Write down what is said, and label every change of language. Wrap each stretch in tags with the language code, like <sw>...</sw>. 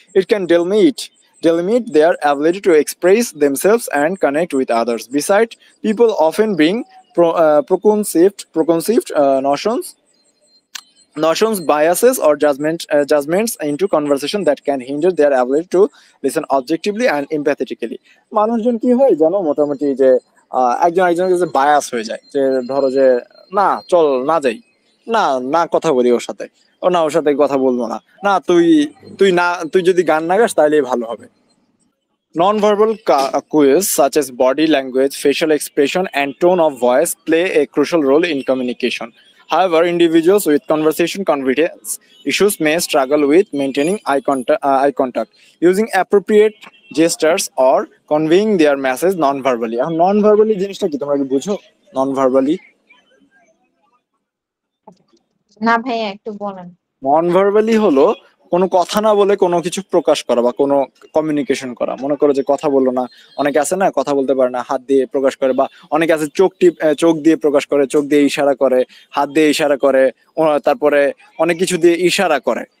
<en>It can delimit their ability to express themselves and connect with others. Besides, people often bring preconceived notions, biases, or judgments into conversation that can hinder their ability to listen objectively and empathetically.</en> <bn>মানুষজন কি হয় জানো, মোটামুটি যে একজন একজনের কাছে bias হয়ে যায়, যে ধরো যে না চল না যাই, না না কথা বলি ওর সাথে, ও না ওর সাথে কথা বলবো না, না তুই যদি গান না গাস তাহলেই ভালো হবে।</bn> <en>Non-verbal cues such as body language, facial expression, and tone of voice play a crucial role in communication. However, individuals with conversation confidence issues may struggle with maintaining eye contact, using appropriate gestures, or conveying their message non-verbally.</en> <bn>এখন non-verbally জিনিসটা কি তোমরা কি বুঝো?</bn> <en>Non-verbally</en> <bn>না ভাইয়া, একটু বলেন। নন-ভার্বালি হলো কোনো কথা না বলে কোনো কিছু প্রকাশ করা বা কোনো কমিউনিকেশন করা। মনে করো যে কথা বললো না, অনেকে আছে না কথা বলতে পারে না, হাত দিয়ে প্রকাশ করে, বা অনেকে আছে চোখ দিয়ে প্রকাশ করে, চোখ দিয়ে ইশারা করে, হাত দিয়ে ইশারা করে, তারপরে অনেক কিছু দিয়ে ইশারা করে।</bn>